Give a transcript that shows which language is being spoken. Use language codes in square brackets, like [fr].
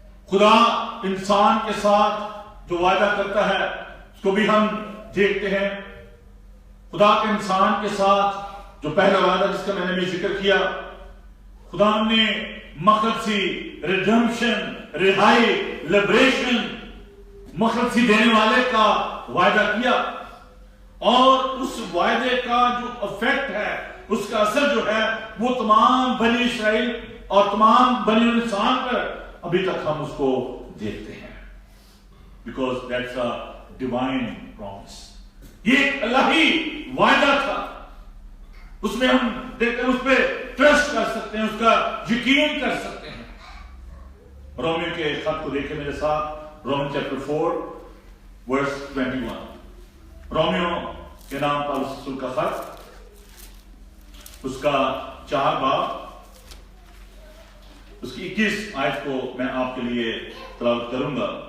[ur] خدا انسان کے ساتھ جو وعدہ کرتا ہے اس کو بھی ہم دیکھتے ہیں۔ خدا کے انسان کے ساتھ جو پہلا وعدہ جس کا میں نے بھی ذکر کیا، خدا نے مخلصی، ریڈمپشن، رہائی، لبریشن، مخلصی دینے والے کا وعدہ کیا، اور اس وعدے کا جو افیکٹ ہے، اس کا اثر جو ہے وہ تمام بنی اسرائیل اور تمام بنی انسان پر ابھی تک ہم اس کو دیکھتے ہیں. [en] Because that's a divine promise. [ur] یہ ایک الہی وعدہ تھا. اس میں ہم دیکھتے ہیں, اس پہ ٹرسٹ کر سکتے ہیں, اس کا یقین کر سکتے ہیں. رومیو کے خط کو دیکھیں میرے ساتھ, رومن چیپٹر 4 ورس 21. رومیو کے نام پالوس رسول کا خط, اس کا 4 باب, اس کی 21 آیت کو میں آپ کے لیے تلاوت کروں گا.